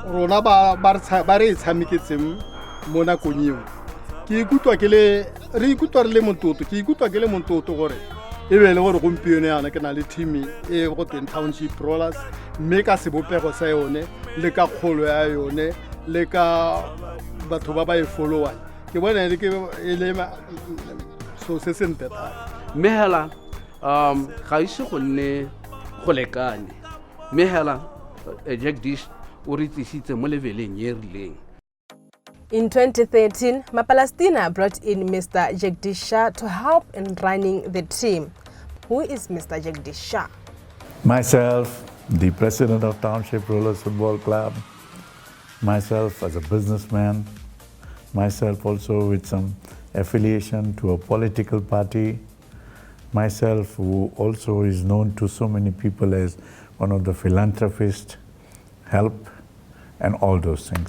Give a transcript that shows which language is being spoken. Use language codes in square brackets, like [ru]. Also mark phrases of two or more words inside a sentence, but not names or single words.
[tn] rona ba re tshameketseng mo nakong eo ke ikutwa ke le montoto gore e be le gore gompieno yana ke na le team e go teng Township Rollers mme ka sebopego sa yone le ka kgolo ya yone le ka batho ba e followa ke bona le ke le so se sente ta mehela ga ise go nne go lekane mehela Jack Dish o re tlisitse mo leveleng ye rileng. [en] In 2013, Mapalastina brought in Mr. Jagdish to help in running the team. Who is Mr. Jagdish? Myself, the president of Township Rollers Football Club, myself as a businessman, myself also with some affiliation to a political party, myself who also is known to so many people as one of the philanthropists, help, and all those things.